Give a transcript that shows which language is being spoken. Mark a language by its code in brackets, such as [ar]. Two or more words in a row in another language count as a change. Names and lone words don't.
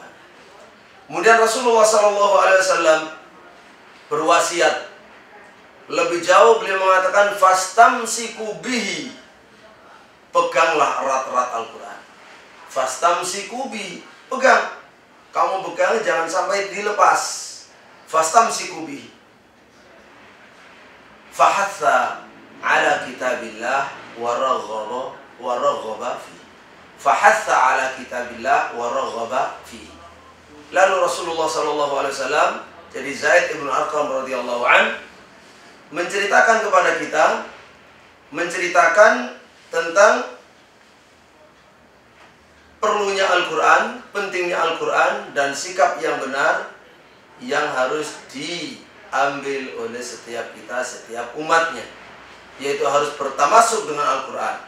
[id] Kemudian Rasulullah SAW berwasiat lebih jauh, beliau mengatakan [ar] فاستمسكوا به, [id] peganglah erat-erat Al-Quran. [ar] فاستمسكوا به, [id] pegang, kamu pegang, jangan sampai dilepas. [ar] فاستمسكوا به. فحث على كتاب الله ورغب فيه. فحث على كتاب الله ورغب فيه. [id] Lalu Rasulullah SAW, jadi Zaid ibn Arqam [ar] رضي الله عن, [id] menceritakan kepada kita, menceritakan tentang perlunya Al-Quran, pentingnya Al-Quran, dan sikap yang benar yang harus diambil oleh setiap kita, setiap umatnya, yaitu harus bertamasuk dengan Al-Quran.